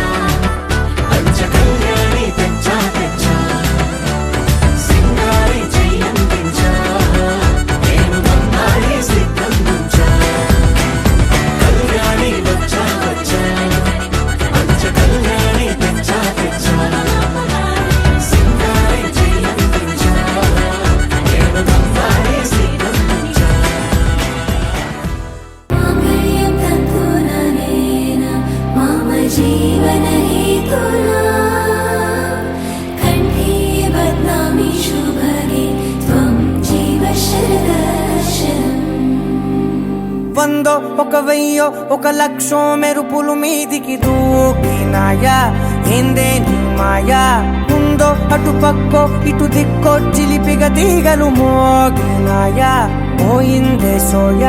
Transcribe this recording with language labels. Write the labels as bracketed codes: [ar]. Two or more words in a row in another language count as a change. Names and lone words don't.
[te] పంచ కళ్యాణి తెచ్చా తెచ్చా సింగారి చెయ్యందించా నేను బంగారి సిద్ధందించా కళ్యాణి వచ్చా వచ్చా పంచ కళ్యాణి తెచ్చా తెచ్చా సింగారి చెయ్యందించా నేను బంగారి సిద్ధందించా [sa] मांगल्यं तन्तुननेन मम जीवनहेतुना कण्ठे बध्नामि शुभगे त्वं जीव शरदर्शनम् [te] వందో ఒక వెయ్యో ఒక లక్షో మెరుపులు మీదికి దూకినాయా ఏందే నీ మాయా ముందో అటు పక్కో ఇటు దిక్కో చిలిపిగా తీగలు మోగినాయా పోయిందే సోయా